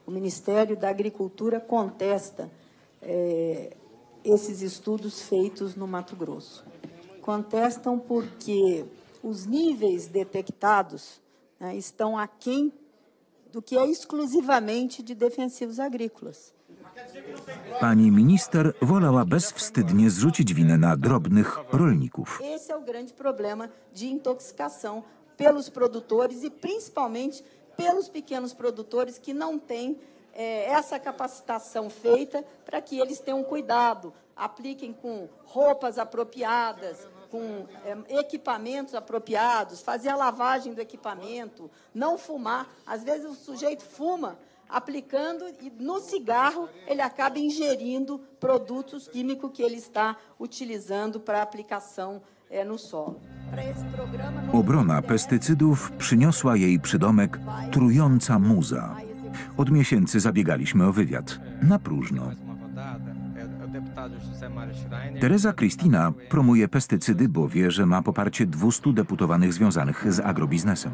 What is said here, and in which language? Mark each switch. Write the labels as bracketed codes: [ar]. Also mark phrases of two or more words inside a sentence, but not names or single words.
[pt] o Ministério da Agricultura contesta esses estudos feitos no Mato Grosso. Contestam porque os níveis detectados, né, estão aquém do que é exclusivamente de defensivos agrícolas. [pl] Pani minister wolała bezwstydnie zrzucić winę na drobnych rolników. [pt] Esse é o grande problema de intoxicação pelos produtores e principalmente pelos pequenos produtores que não têm essa capacitação feita para que eles tenham cuidado, apliquem com roupas apropriadas, com equipamentos apropriados, fazer a lavagem do equipamento, não fumar. Às vezes o sujeito fuma aplicando e no cigarro ele acaba ingerindo produtos químicos que ele está utilizando para aplicação no solo. [pl] Obrona pestycydów przyniosła jej przydomek trująca muza. Od miesięcy zabiegaliśmy o wywiad. Na próżno. Teresa Cristina promuje pestycydy, bo wie, że ma poparcie 200 deputowanych związanych z agrobiznesem.